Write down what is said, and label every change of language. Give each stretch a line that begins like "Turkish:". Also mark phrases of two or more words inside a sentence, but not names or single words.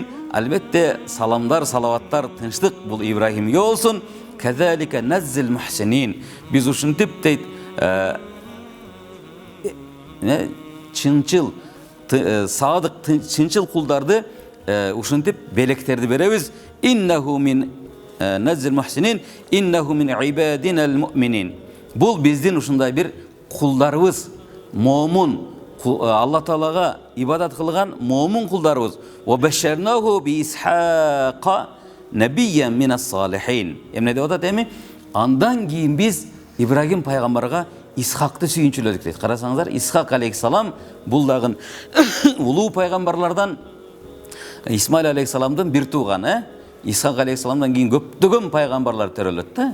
Kyrgyz: Албетте саламдар, салаваттар, тынчтык бул Ибрахимге болсун.
Arabic: كذلك نجزي المحسنين.
Kyrgyz: Биз ушинтип дейт, чынчыл, садык, чынчыл кулдарды ушинтип белектерди беребиз.
Arabic: إنه من نجزي المحسنين إنه من عبادنا المؤمنين.
Kyrgyz: Бул биздин ушундай бир кулдарыбыз, момун, Алла Таалага ибадат кылган момун кулдарыбыз.
Arabic: وبشرناه بإسحاق نبيا من الصالحين.
Kyrgyz: Эмне деп атат эми? Андан кийин биз Ибрагим пайгамбарга Исхакты сүйүнчүлөдүк дейт. Карасаңыздар, Исхак алейхиссалам бул дагы улуу пайгамбарлардан, Исмаил алейхиссаламдын бир тууганы. Исхак алейхиссаламдан кийин көптөгөн пайгамбарлар төрөлөт да.